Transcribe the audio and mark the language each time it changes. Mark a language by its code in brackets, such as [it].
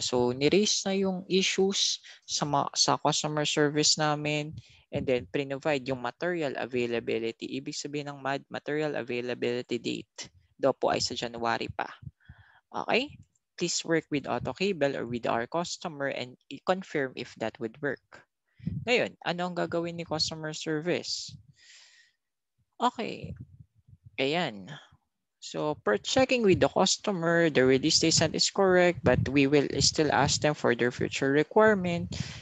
[tl] So, ni-raise na yung issues sa customer service namin, and then provide yung material availability. Ibig sabihin ng material availability date daw po ay sa January pa. Okay? [en] Please work with AutoCable or with our customer and confirm if that would work. [tl] Ngayon, ano ang gagawin ni customer service? Okay. Ayan. [en] So, per checking with the customer, the release date is correct, but we will still ask them for their future requirement.